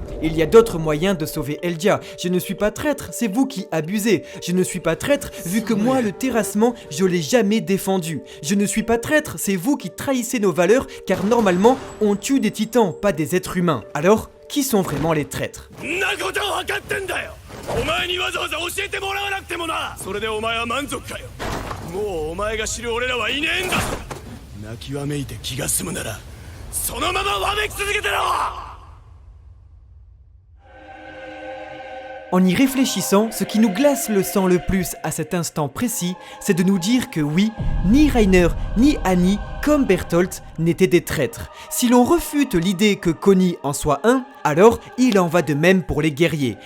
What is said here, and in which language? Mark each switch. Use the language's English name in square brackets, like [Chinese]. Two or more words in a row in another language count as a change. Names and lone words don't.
[French] Il y a d'autres moyens de sauver Eldia. Je ne suis pas traître, c'est vous qui abusez. Je ne suis pas traître, vu que moi, le terrassement, je l'ai jamais défendu. Je ne suis pas traître, c'est vous qui trahissez nos valeurs, car normalement, on tue des titans, pas des êtres humains. Alors, qui sont vraiment les traîtres? [Japanese] んなこと分かってんだよ。お前にわざわざ教えてもらわなくてもな。それでお前は満足かよ。もうお前が知る俺らはいねえんだぞ。泣きわめいて気が済むならそのままわめき続けてろ。 [French] En y réfléchissant, ce qui nous glace le sang le plus à cet instant précis, c'est de nous dire que oui, ni Reiner ni Annie, comme Bertholdt, n'étaient des traîtres. Si l'on refute l'idée que Connie en soit un, alors il en va de même pour les guerriers.